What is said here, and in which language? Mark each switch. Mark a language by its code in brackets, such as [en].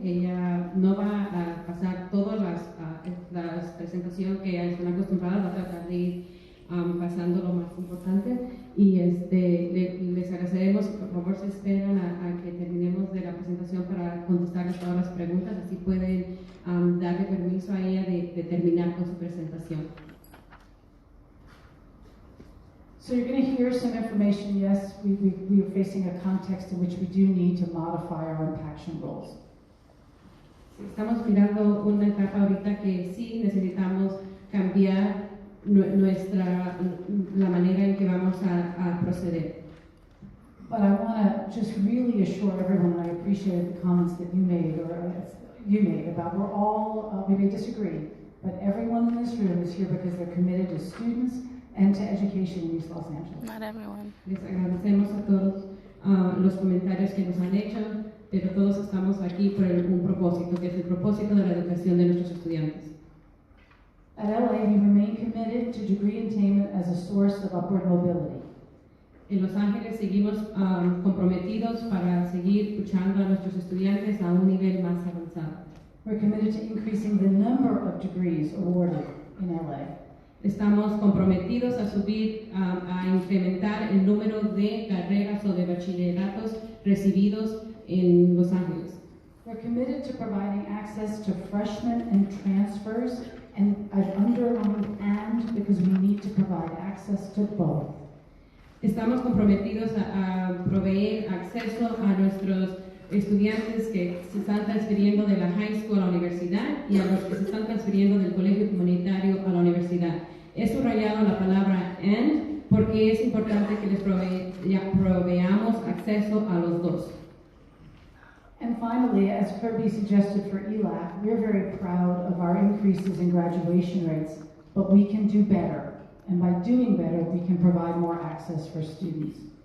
[es] Ella no va a pasar todas las presentaciones que están acostumbradas, va a tratar de ir pasando lo más importante. Y les agradeceremos, por favor, se esperan a que terminemos de la presentación para contestarles todas las preguntas, así pueden darle permiso a ella de terminar con su presentación. [en] So you're going to hear some information. Yes, we are facing a context in which we do need to modify our impaction roles. [es] Estamos mirando una etapa ahorita que sí necesitamos cambiar la manera en que vamos a proceder. [en] But I want to just really assure everyone, and I appreciate the comments that you made about we're all, we may disagree, but everyone in this room is here because they're committed to students and to education in East Los Angeles. Not everyone. [es] Les agradecemos a todos los comentarios que nos han hecho, pero todos estamos aquí por un propósito, que es el propósito de la educación de nuestros estudiantes. [en] At LA, we remain committed to degree attainment as a source of upward mobility. [es] En Los Ángeles seguimos comprometidos para seguir luchando a nuestros estudiantes a un nivel más avanzado. [en] We're committed to increasing the number of degrees awarded in LA. [es] Estamos comprometidos a subir, a incrementar el número de carreras o de bachilleratos recibidos en Los Ángeles. [en] We're committed to providing access to freshmen and transfers, and I've underlined "and" because we need to provide access to both. [es] Estamos comprometidos a proveer acceso a nuestros estudiantes que se están transfiriendo de la high school a la universidad y a los que se están transfiriendo del colegio comunitario a la universidad. He subrayado la palabra "and" porque es importante que les proveamos acceso a los dos. [en] And finally, as Kirby suggested for ELAC, we're very proud of our increases in graduation rates, but we can do better. And by doing better, we can provide more access for students.